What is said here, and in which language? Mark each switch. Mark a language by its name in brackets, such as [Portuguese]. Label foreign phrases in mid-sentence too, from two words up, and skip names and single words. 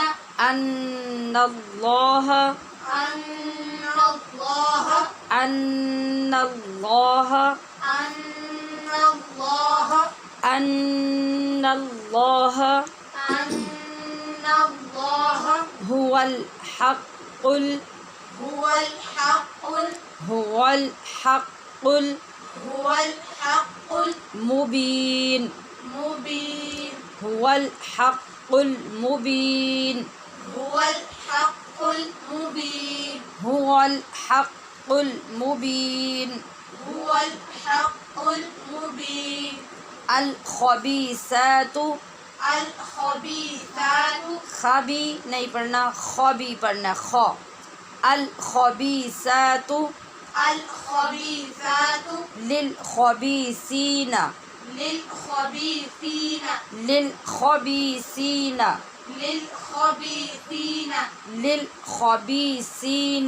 [Arabic] ان اللہ۔ ان اللہ۔ ان اللہ۔ ان اللہ۔ ان اللہ ان اللہ هو الحق هو الحق هو الحق هو الحق المبین۔ المبین هو الحق المبین۔ هو الحق المبین هو الحق المبین۔ هو الحق المبین الخبیثات۔ الخبیثات [Urdu] خبی نہیں پڑھنا، خوبی پڑھنا، خو۔ [Arabic] الخبیثات الخبیثات للخبیثین۔ للخبیثین للخبیثین۔ للخبیثین للخبیثین